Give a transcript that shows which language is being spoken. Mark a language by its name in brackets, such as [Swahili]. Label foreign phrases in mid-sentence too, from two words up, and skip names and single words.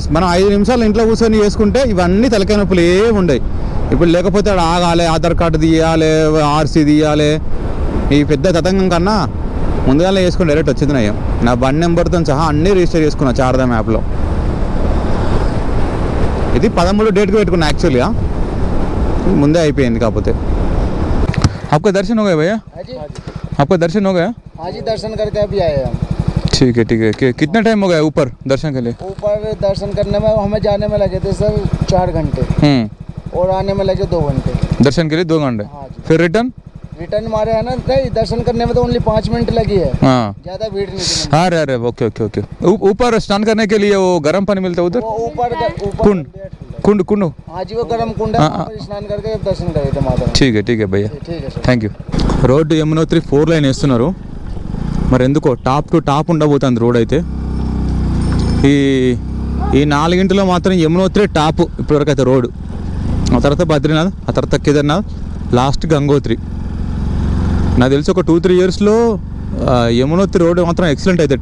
[Telugu] మనం 5 నిమిషాలు ఇంట్లో కూర్చొని చేసుకుంటే ఇవన్నీ తలకాయ నొప్పులు ఏమి ఉండవు. ఇప్పుడు లేకపోతే ఆగాలి, ఆధార్ కార్డు తీయాలి, ఆర్సీ తీయాలి, ఈ పెద్ద తతంగం కన్నా ముందుగానే చేసుకుని డైరెక్ట్ వచ్చింది నయ్యం. నా బండి నెంబర్తో సహా అన్నీ రిజిస్టర్ చేసుకున్నా చార్ధామ్ యాప్లో. ఇది [Hindi] 13 डेट को [Telugu] పెట్టుకున్నా యాక్చువల్గా, ముందే అయిపోయింది కాకపోతే. [Hindi] आपका दर्शन हो गया भैया? आपका दर्शन हो गया? हाँ जी, दर्शन करके अभी आए हम। ठीक है. कितना टाइम हो गया ऊपर दर्शन के लिए? ऊपर दर्शन करने में हमें जाने में लगे थे सर 4 घंटे और आने में लगे 2 घंटे। दर्शन के लिए 2 घंटे? हाँ जी। फिर रिटर्न हमारे है ना, नहीं दर्शन करने में तो ओनली 5 मिनट लगी है, हाँ ज्यादा भीड़ नहीं थी। अरे ओके. ऊपर स्नान करने के लिए वो गर्म पानी मिलता है उधर? वो ऊपर कुंड हाँ जी, वो गर्म कुंड है, वहाँ पर स्नान करके दर्शन करे थे माता। ठीक है भैया, ठीक है सर, [English] thank you. [Telugu] రోడ్డు యమునోత్రి 4 లైన్ వేస్తున్నారు. మరి ఎందుకో [English] top to top [Telugu] ఉండబోతుంది రోడ్ అయితే. ఈ 4 గంటలో మాత్రం యమునోత్రి టాప్ ఇప్పటివరకు అయితే రోడ్డు. ఆ తర్వాత బద్రీనాథ్, ఆ తర్వాత కేదార్నాథ్, లాస్ట్ గంగోత్రి. నాకు తెలిసి ఒక 2-3 ఇయర్స్లో యమునోత్రి రోడ్డు మాత్రం ఎక్సలెంట్ అవుతుంది.